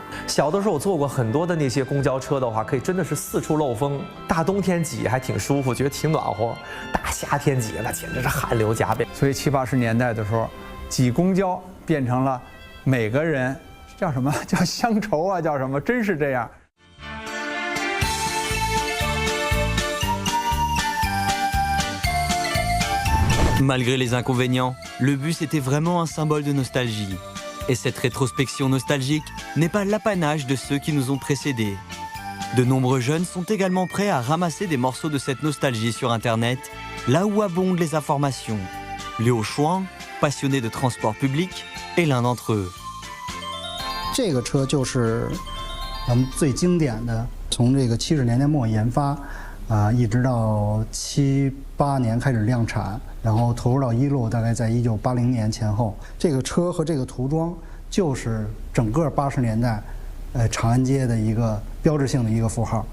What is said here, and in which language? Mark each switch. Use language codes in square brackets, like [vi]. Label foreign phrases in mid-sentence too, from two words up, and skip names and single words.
[zh] 小的时候我坐过很多的那些公交车的话，可以真的是四处漏风，大冬天挤还挺舒服，觉得挺暖和；大夏天挤那简直是汗流浃背。所以70、80年代的时候，挤公交变成了每个人叫什么叫乡愁啊，叫什么，真是这样。 [fr] Malgré les inconvénients, le bus était vraiment un symbole de nostalgie. Et cette rétrospection nostalgique n'est pas l'apanage de ceux qui nous ont précédés. De nombreux jeunes sont également prêts à ramasser des morceaux de cette nostalgie sur Internet, là où abondent les informations. Liu Shuang, passionné de transport public, est l'un d'entre eux. [zh] 这个车就是咱们最经典的，从这个70年代末研发，一直到78年开始量产，然后投入到一路，大概在1980年前后。这个车和这个涂装就是整个80年代，长安街的一个标志性的一个符号。